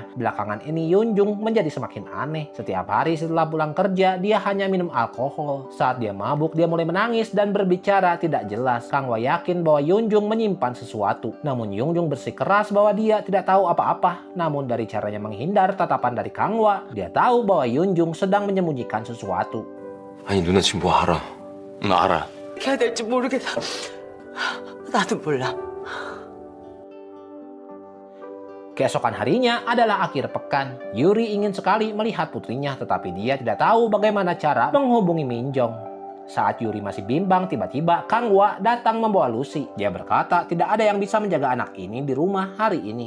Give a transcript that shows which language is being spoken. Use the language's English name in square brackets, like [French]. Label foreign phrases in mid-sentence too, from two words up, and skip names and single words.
[Indonesian] Belakangan ini Yunjung menjadi semakin aneh. Setiap hari setelah pulang kerja, dia hanya minum alkohol. Saat dia mabuk, dia mulai menangis dan berbicara tidak jelas. Kangwa yakin bahwa Yunjung menyimpan sesuatu. Namun Yunjung bersikeras bahwa dia tidak tahu apa-apa. Namun dari caranya menghindar tatapan dari Kangwa, dia tahu bahwa Yunjung sedang menyembunyikan sesuatu. [Korean] 아니 누나 지금 뭐 알아? 응 알아. 어떻게 해야 될지 모르겠어. 나도 몰라. [Indonesian] Keesokan harinya adalah akhir pekan. Yuri ingin sekali melihat putrinya, tetapi dia tidak tahu bagaimana cara menghubungi Minjong. Saat Yuri masih bimbang, tiba-tiba Kangwa datang membawa Lucy. Dia berkata tidak ada yang bisa menjaga anak ini di rumah hari ini.